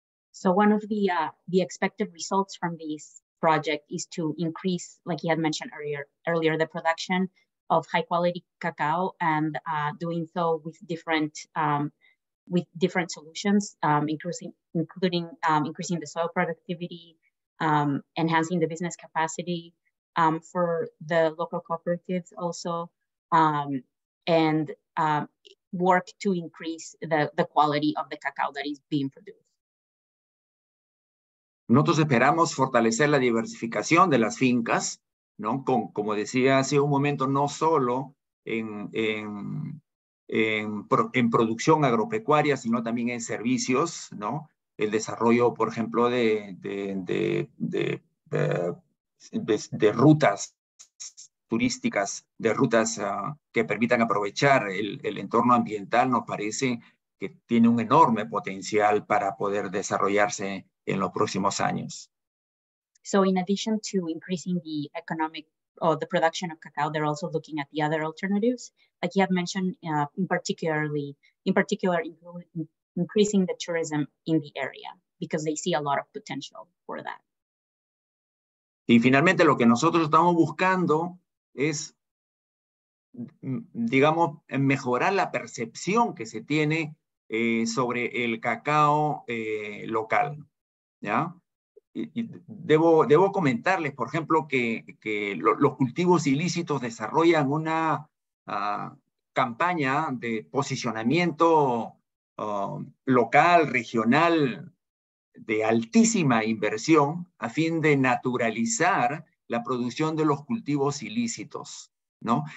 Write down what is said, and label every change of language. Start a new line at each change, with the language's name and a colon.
English: So one of the expected results from this project is to increase, like he had mentioned earlier, the production of high quality cacao, and doing so with different solutions, including increasing the soil productivity, enhancing the business capacity for the local cooperatives also, and work to increase the quality of the cacao that is being produced.
Spanish: Nosotros esperamos fortalecer la diversificación de las fincas, ¿no? Como decía hace un momento, no solo en producción agropecuaria, sino también en servicios, ¿no? El desarrollo, por ejemplo, de rutas turísticas, de rutas que permitan aprovechar el entorno ambiental, nos parece que tiene un enorme potencial para poder desarrollarse en los próximos años.
English: So in addition to increasing the economic or the production of cacao, they're also looking at the other alternatives. Like you have mentioned, in particular, increasing the tourism in the area, because they see a lot of potential for that.
Spanish: Y finalmente lo que nosotros estamos buscando es, digamos, mejorar la percepción que se tiene sobre el cacao local, ¿ya? Y debo comentarles, por ejemplo, que los cultivos ilícitos desarrollan una campaña de posicionamiento local, regional, de altísima inversión a fin de naturalizar la producción de los cultivos ilícitos, ¿no?